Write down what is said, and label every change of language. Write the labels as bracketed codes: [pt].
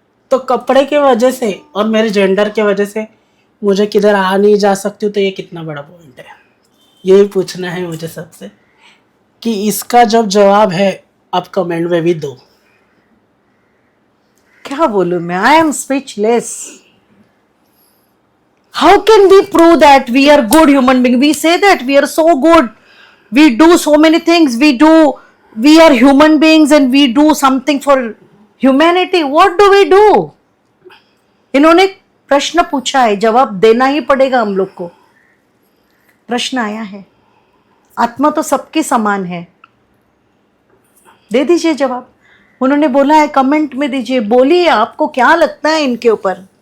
[hi] तो कपड़े के वजह से और मेरे जेंडर के वजह से मुझे किधर आ नहीं जा सकती हूँ, तो ये कितना बड़ा पॉइंट है। यही पूछना है मुझे सबसे, कि इसका जब जवाब है आप कमेंट में भी दो। क्या बोलूं मैं, [en] I am speechless. How can we prove that we are good human being? We say that we are so good. We do so many things. We are human beings and we do something for humanity. What do we do? [hi] इन्होंने प्रश्न पूछा है, जवाब देना ही पड़ेगा हम लोग को. प्रश्न आया है, आत्मा तो सबकी समान है, दे दीजिए जवाब. उन्होंने बोला है कमेंट में दीजिए, बोलिए आपको क्या लगता है इनके ऊपर.